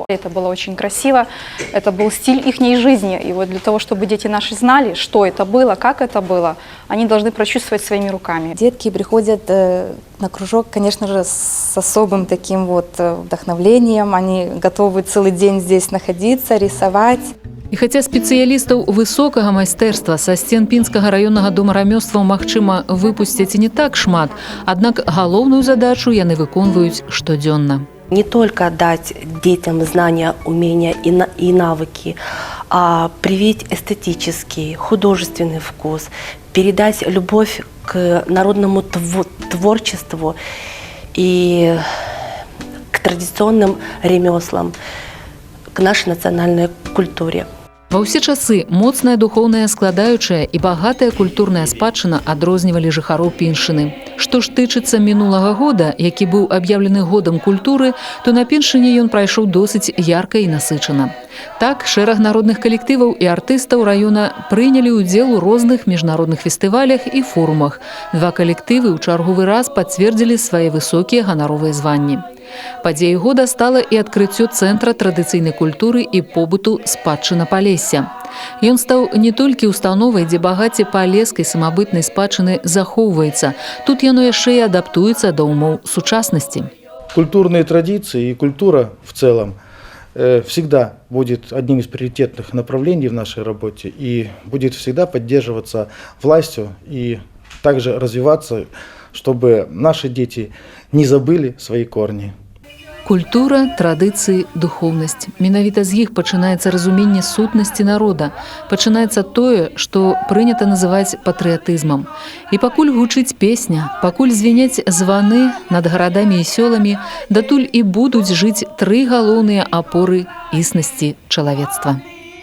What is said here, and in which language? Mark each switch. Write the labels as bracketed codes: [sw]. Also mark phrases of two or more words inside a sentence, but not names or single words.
[ru] Это было очень красиво, это был стиль их жизни. И вот для того, чтобы дети наши знали, что это было, как это было, они должны прочувствовать своими руками. Детки приходят на кружок, конечно же, с особым таким вот вдохновлением. Они готовы целый день здесь находиться, рисовать. [be] І хаця спецыялістаў высокага майстэрства са сцен пінскага раённага дома рамёстваў магчыма выпусцяць і не так шмат, аднак галоўную задачу яны выконваюць штодзённа. [ru] Не только дать детям знания, умения и навыки, а привить эстетический, художественный вкус, передать любовь к народному творчеству и к традиционным ремеслам, к нашей национальной культуре. [be] Ва ўсе часы моцная духоўная складаючая і багатая культурная спадчына адрознівалі жыхароў Піншыны. Што ж тычыцца мінулага года, які быў аб'яўлены годам культуры, то на Піншыне ён прайшоў досыць ярка і насычана. Так, шэраг народных калектываў і артыстаў раёна прынялі ўдзел у розных міжнародных фестывалях і форумах. Два калектывы ў чарговы раз пацвердзілі свае высокія ганаровыя званні. Падзеяй года стала і адкрыццё цэнтра традыцыйнай культуры і побыту спадчына Палесся. Ён стаў не толькі установай, дзе багацце палескай самабытнай спадчыны захоўваецца, тут яно яшчэ і адаптуецца да умоў сучаснасці. [ru] Культурные традиции и культура в целом всегда будет одним из приоритетных направлений в нашей работе и будет всегда поддерживаться властью и также развиваться, чтобы наши дети не забыли свои корни. [be] Культура, традыцыі, духоўнасць. Менавіта з іх пачынаецца разуменне сутнасці народа. Пачынаецца тое, што прынята называць патрыятызмам. І пакуль гучыць песня, пакуль звеняць званы над гарадамі і сёламі, датуль і будуць жыць тры галоўныя апоры існасці чалавецтва.